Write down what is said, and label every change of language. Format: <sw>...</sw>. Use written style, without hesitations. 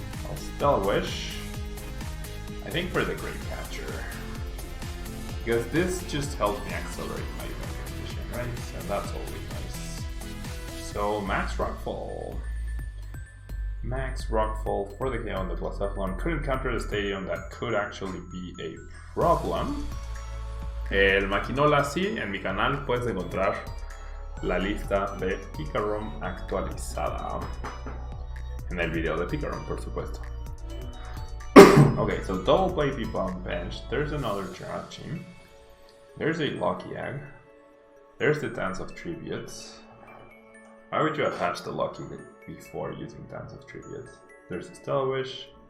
<en>I'll Stellar Wish, I think for the Great Catcher, because this just helps me accelerate my event condition, right? And that's always nice. So Max Rockfall. Max Rockfall for the KO on the Blacephalon. Couldn't counter the stadium, that could actually be a problem.</en> <es>El Maquinola sí, en mi canal puedes encontrar la lista de Picarom actualizada. En el video de Picarom, por supuesto.</es> <en>Okay, so double play people on the bench. There's another Jirachi. There's a Lucky Egg. There's the Dance of Tributes. Why would you attach the Lucky before using Dance of Tributes? There's a Stellar Wish.</en>